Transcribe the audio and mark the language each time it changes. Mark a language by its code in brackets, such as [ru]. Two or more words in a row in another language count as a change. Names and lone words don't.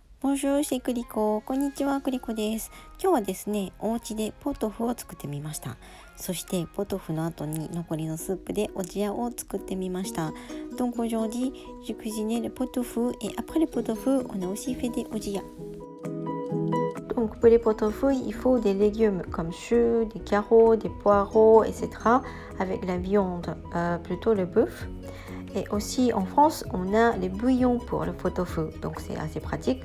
[fr] Bonjour, c'est クリコ。 [ja] こんにちは、クリコです。今日はですね、お家でポトフを作ってみました。そしてポトフの後に残りのスープでおじやを作ってみました。 [fr] Donc aujourd'hui, j'ai cuisiné le pot-au-feu et après le pot-au-feu, on a aussi fait des ojia. Donc pour les pot-au-feu, il faut des légumes comme choux, des carottes, des poireaux, etc. avec la viande, plutôt le bœuf. Et aussi en France, on a les bouillons pour le pot-au-feu, donc c'est assez pratique.